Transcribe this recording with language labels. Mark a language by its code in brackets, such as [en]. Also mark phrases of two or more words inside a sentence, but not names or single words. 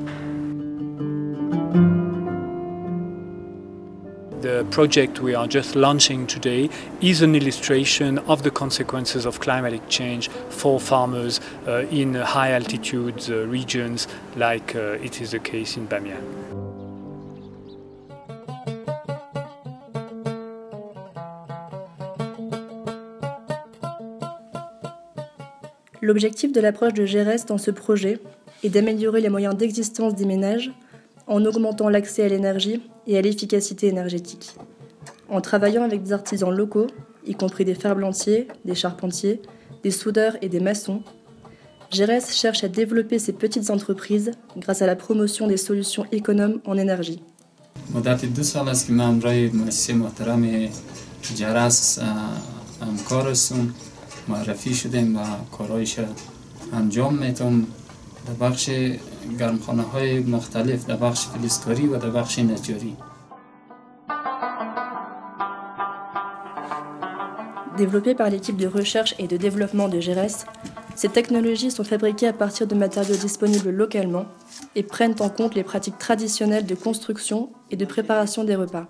[en] The project we are just launching today is an illustration of the consequences of climatic change for farmers in high altitude regions like it is the case in Bamiyan. [fr] L'objectif de l'approche de GERES dans ce projet est d'améliorer les moyens d'existence des ménages en augmentant l'accès à l'énergie et à l'efficacité énergétique. En travaillant avec des artisans locaux, y compris des ferblantiers, des charpentiers, des soudeurs et des maçons, GERES cherche à développer ces petites entreprises grâce à la promotion des solutions économes en énergie. [fa] مدت 2 سال است که من امروی مؤسسه محترم GERES همکار هستم. معرفی شدیم و کارهایش انجام میتم در بخش گرمخانه های مختلف، در بخش فلزکاری و در بخش نجاری. [fr] Développées par l'équipe de recherche et de développement de GERES, ces technologies sont fabriquées à partir de matériaux disponibles localement et prennent en compte les pratiques traditionnelles de construction et de préparation des repas.